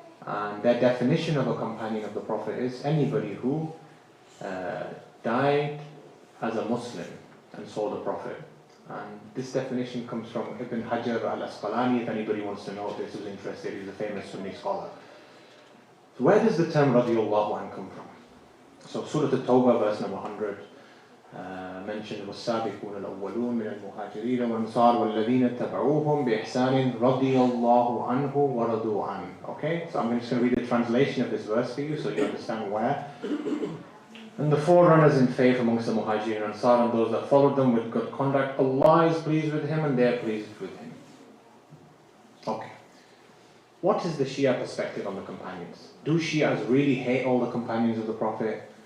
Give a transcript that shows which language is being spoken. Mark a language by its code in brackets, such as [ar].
[en] And their definition of a companion of the Prophet is anybody who died as a Muslim and saw the Prophet. And this definition comes from Ibn Hajar al-Asqalani. If anybody wants to know this, who's interested, he's a famous Sunni scholar. So where does the term Radiyallahu an come from? So Surah At-Tawbah, verse number 100, mentioned [ar] وَالسَّابِقُونَ الْأَوَّلُونَ مِنَ الْمُهَاجِرِينَ وَالْأَنصَارِ وَالَّذِينَ اتَّبَعُوهُم بِإِحْسَانٍ رَضِيَ اللَّهُ عَنْهُ وَرَضُوا عَنْهُ. [en] Okay, so I'm just going to read the translation of this verse for you so you understand where. And the forerunners in faith amongst the Muhajirin and Ansar and those that followed them with good conduct, Allah is pleased with him and they are pleased with him. Okay. What is the Shia perspective on the companions? Do Shias really hate all the companions of the Prophet?